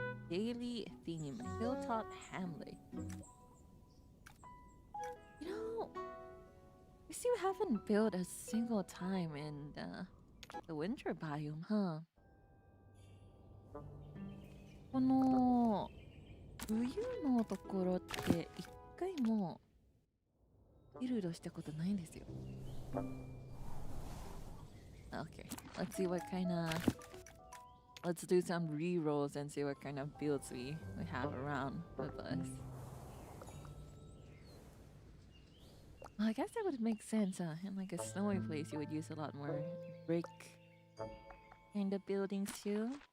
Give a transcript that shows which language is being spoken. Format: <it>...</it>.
<en>Daily theme, Hilltop Hamlet. You know, we still haven't built a single time in the winter biome, huh?</en> <ja>この冬のところって一回もビルドしたことないんですよ。</ja> <en>Okay, let's see what kind of. Let's do some re-rolls and see what kind of builds we have around with us. Well, I guess that would make sense, huh? In like a snowy place, you would use a lot more brick kind of buildings too.</en>